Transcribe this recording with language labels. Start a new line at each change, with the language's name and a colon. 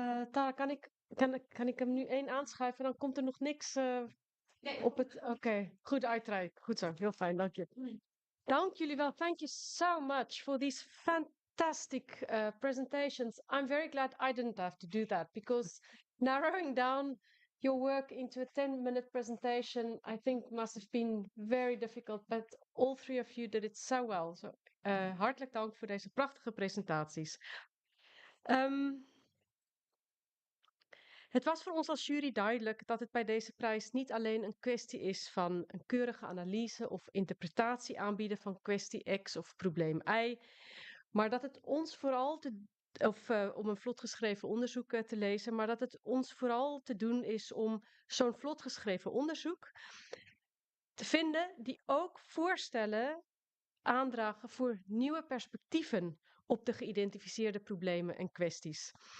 Dutch: Tara, kan ik hem nu één aanschuiven? Dan komt er nog niks op het... Oké, goed uitreiken. Goed zo, heel fijn, dank je. Dank jullie wel.
English: Thank you so much for these fantastic presentations. I'm very glad I didn't have to do that because narrowing down your work into a 10-minute presentation, I think must have been very difficult. But all three of you did it so well.
Dutch: So, hartelijk dank voor deze prachtige presentaties. Het was voor ons als jury duidelijk dat het bij deze prijs niet alleen een kwestie is van een keurige analyse of interpretatie aanbieden van kwestie X of probleem Y, maar dat het ons vooral om een vlot geschreven onderzoek te lezen, maar dat het ons vooral te doen is om zo'n vlot geschreven onderzoek te vinden die ook voorstellen aandragen voor nieuwe perspectieven op de geïdentificeerde problemen en kwesties.